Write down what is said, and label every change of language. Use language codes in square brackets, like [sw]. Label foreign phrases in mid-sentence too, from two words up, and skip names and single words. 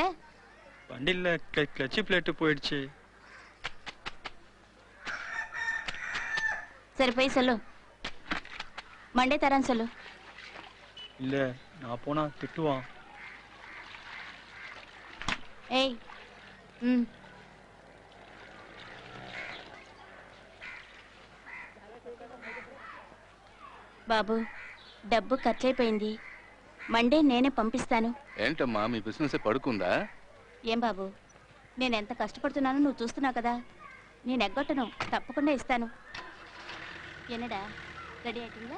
[ta] வண்டியில [en] clutch plate [ta] போயிடுச்சு. சரி போய் சொல்லு, மண்டே தரேன்னு சொல்லு. இல்ல நான் போனா திட்டுவான். ஏய். ம். [te] బాబు డబ్బు ఖర్చయిపోయింది. మండే నేనే పంపిస్తాను. ఏంటమ్మా మీ బిజినెస్ పడుకుందా? ఏం బాబు, నేను ఎంత కష్టపడుతున్నానో నువ్వు చూస్తున్నావు కదా. నేను ఎగ్గొట్టను, తప్పకుండా ఇస్తాను. [ta] என்னடா ரெடி ஆயிட்டீங்களா?